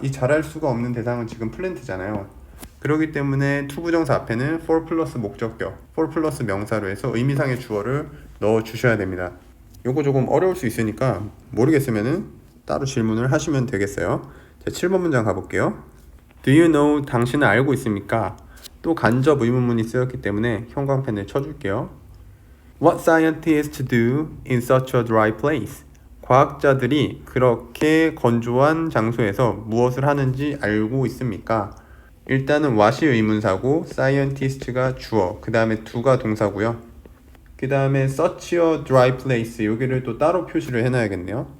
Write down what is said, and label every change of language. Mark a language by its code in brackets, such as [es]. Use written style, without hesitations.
[ko] 이 자랄 수가 없는 대상은 지금 플랜트잖아요. 그렇기 때문에 to 부정사 앞에는 for 플러스 목적격, for 플러스 명사로 해서 의미상의 주어를 넣어 주셔야 됩니다. 요거 조금 어려울 수 있으니까 모르겠으면은 따로 질문을 하시면 되겠어요. 자, 7번 문장 가볼게요. [en] Do you know? [ko] 당신은 알고 있습니까? 또 간접 의문문이 쓰였기 때문에 형광펜을 쳐줄게요. [en] What scientists do in such a dry place? [ko] 과학자들이 그렇게 건조한 장소에서 무엇을 하는지 알고 있습니까? 일단은 what이 의문사고 scientist가 주어, 그 다음에 do가 동사고요. 그 다음에 [en] such a dry place [ko] 여기를 또 따로 표시를 해놔야겠네요.